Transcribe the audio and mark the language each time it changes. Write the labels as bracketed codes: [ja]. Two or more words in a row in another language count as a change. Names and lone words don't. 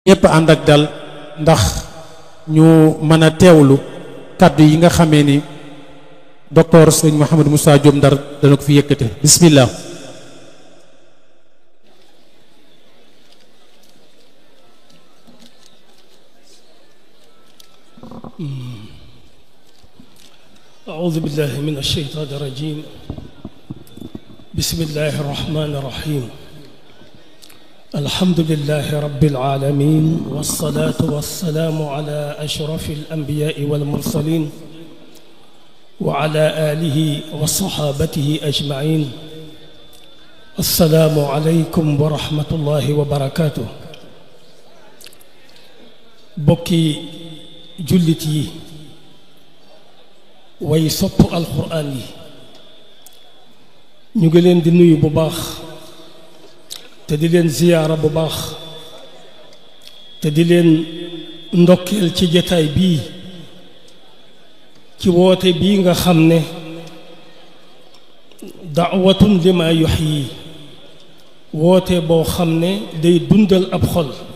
[wo] ñépp ànd ak dal ndax ñu mën a teewlu kàddu yi nga xamee ni docteur sëñ Mouhamadou Moussa Diop Ndar dana ko fi yëkkate bismillah. [ar] أعوذ بالله من الشيطان الرجيم بسم الله الرحمن الرحيم الحمد لله رب العالمين والصلاة والسلام على أشرف الأنبياء والمرسلين وعلى آله وصحابته أجمعين السلام عليكم ورحمة الله وبركاته [wo] mbokki jullit way sopp alxuraan yi ñu ngi leen di nuyu bu baax te di leen ziyaara bu baax te di leen ndokkeel ci jataay bii ci woote bii nga xam ne daawatun lima yuxyi woote boo xam ne day dundal ab xol